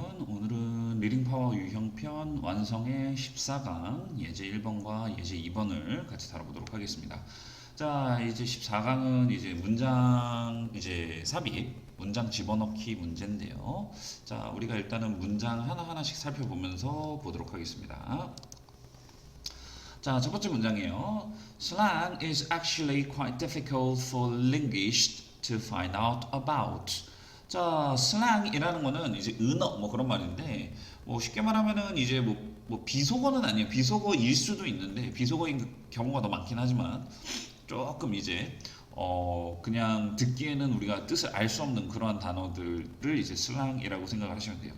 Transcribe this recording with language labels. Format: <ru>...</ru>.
<ko>오늘은 리딩 파워 유형편 완성의 14강 예제 1번과 예제 2번을 같이 다뤄보도록 하겠습니다. 자, 이제 14강은 이제 문장 이제 삽입, 문장 집어넣기 문제인데요. 자, 우리가 일단은 문장 하나하나씩 살펴보면서 보도록 하겠습니다. 자, 첫 번째 문장이에요.</ko> <en>Slang is actually quite difficult for linguists to find out about.</en> <ko>자, 슬랑이라는 거는 이제 은어 뭐 그런 말인데 뭐 쉽게 말하면은 이제 뭐 비속어는 아니에요. 비속어일 수도 있는데 비속어인 경우가 더 많긴 하지만 조금 이제 그냥 듣기에는 우리가 뜻을 알 수 없는 그러한 단어들을 이제 슬랑이라고 생각을 하시면 돼요.</ko>